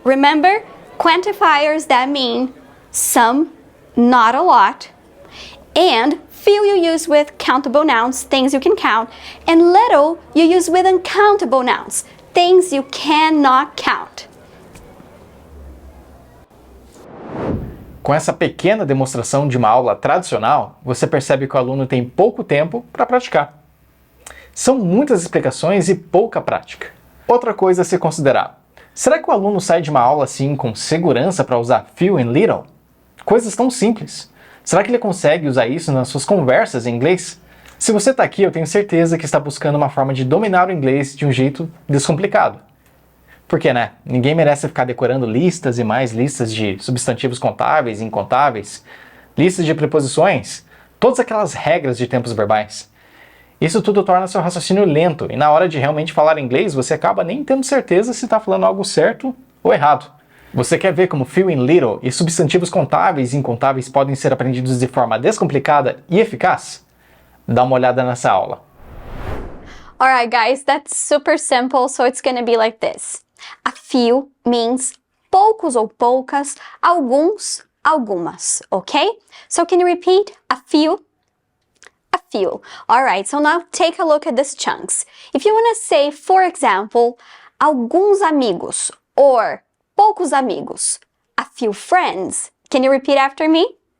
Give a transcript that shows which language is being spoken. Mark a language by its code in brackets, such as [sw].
[en] Remember, quantifiers that mean some, not a lot, and few you use with countable nouns, things you can count, and little you use with uncountable nouns, things you cannot count. [pt] Com essa pequena demonstração de uma aula tradicional, você percebe que o aluno tem pouco tempo para praticar. São muitas explicações e pouca prática. Outra coisa a se considerar: será que o aluno sai de uma aula assim com segurança para usar few and little? Coisas tão simples. Será que ele consegue usar isso nas suas conversas em inglês? Se você está aqui, eu tenho certeza que está buscando uma forma de dominar o inglês de um jeito descomplicado. Porque, né? Ninguém merece ficar decorando listas e mais listas de substantivos contáveis e incontáveis, listas de preposições, todas aquelas regras de tempos verbais. Isso tudo torna seu raciocínio lento e na hora de realmente falar inglês, você acaba nem tendo certeza se está falando algo certo ou errado. Você quer ver como few and little e substantivos contáveis e incontáveis podem ser aprendidos de forma descomplicada e eficaz? Dá uma olhada nessa aula. [en] Alright guys, that's super simple, so it's gonna be like this. A few means [pt] poucos ou poucas, alguns, algumas, [en] okay? So can you repeat? A few? A few. Alright, so now take a look at these chunks. If you want to say, for example, [pt] alguns amigos [en] or [pt] poucos amigos, [en] a few friends, can you repeat after me?